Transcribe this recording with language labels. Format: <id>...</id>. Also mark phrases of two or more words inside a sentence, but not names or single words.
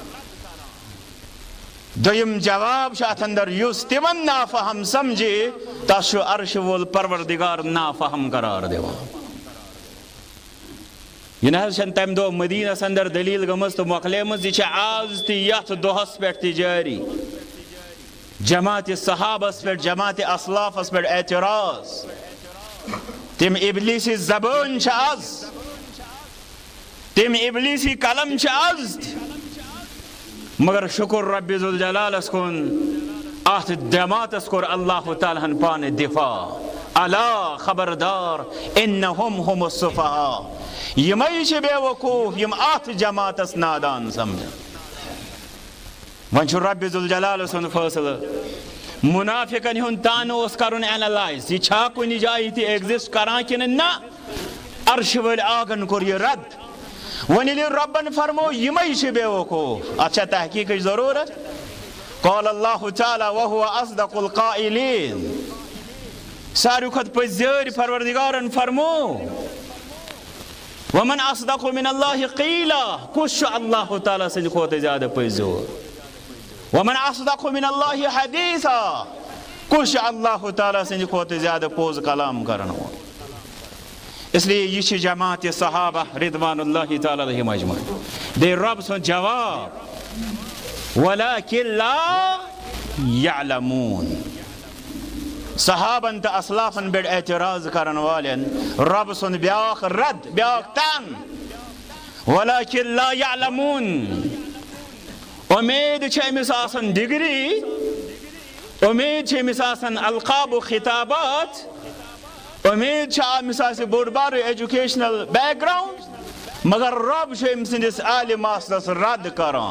<ks>دوٚیِم جواب چھُ اتھ اندر یُس تِمن نافہم سمجھِ تس چھُ عرش وول پروردگار نافہم قرار دِوان یہ نہ حظ چھنہٕ تمہِ دۄہ مدیٖنس اندر دلیٖل گٔمٕژ تہٕ مۄکلیمٕژ یہِ چھِ آز تہِ یتھ دۄہس پٮ۪ٹھ تہِ جٲری جماعت صحابس پٮ۪ٹھ جماعت اسلافس پٮ۪ٹھ اعتراض تِم ابلیٖسی زبٲنۍ چھِ آز تِم ابلیٖسی قلم چھِ آز تہِ مگر شکر رب ذوالجلالس کُن اتھ جماعتس کوٚر اللہ تعالیٰ ہن پانہٕ دفاع الا خبردار</ks> <ar>انہم ہم السفہاء</ar> <ks>یِمے چھِ بے وقوف یِم اتھ جماعتس نادان سمجھن وۄنۍ چھُ رب ذوالجلال سُنٛد فٲصلہٕ منافقن ہُنٛد طعنہٕ اوس کرُن اینالائز یہِ چھا کُنہِ جایہِ تہِ ایگزسٹ کران کِنہٕ نہ عرشہِ وٲلۍ آگن کوٚر یہِ رد وۄنۍ ییٚلہِ رۄبن فرمو یِمے چھِ بے وقوف اتھ چھا تحقیٖقٕچ ضروٗرت</ks> <ar>قال اللہ تعالیٰ وهو اصدق القائلین</ar> <ks>ساروی کھۄتہٕ پٔزۍ پروردگارن فرمو</ks> <ar>ومن اصدق من اللہ قیلا</ar> <ks>کُس چھُ اللہ تعالیٰ سٕنٛدِ کھۄتہٕ زیادٕ پٔزۍ</ks> <ar>ومن اصدق من اللہ حدیثا</ar> <ks>کُس چھُ اللہ تعالیٰ سٕنٛدِ کھۄتہٕ زیادٕ پوٚز کلام کرن وول</ks> <ur>اس لیے یہ</ur> <ks>چھِ جماعت صحابہ</ks> <ar>رضوان اللہ تعالیٰ علیہم اجمعین</ar> <ks>دے رب سُنٛد جواب</ks> <ar>ولکن لا یعلمون</ar> <ks>صحابن تہٕ اسلافن پٮ۪ٹھ اعتراض کرن والٮ۪ن رب سُنٛد بیاکھ رد بیاکھ تن</ks> <ar>ولکن لا یعلمون</ar> <ks>امید چھ امس آسن ڈگری، امید چھ امس آسن القاب و خطابات، امید چھ امس آسن بوڑ بار</ks> <en>educational background,</en> <ks>مگر رب چھ ام سندس عالم آسنس رد کران.</ks>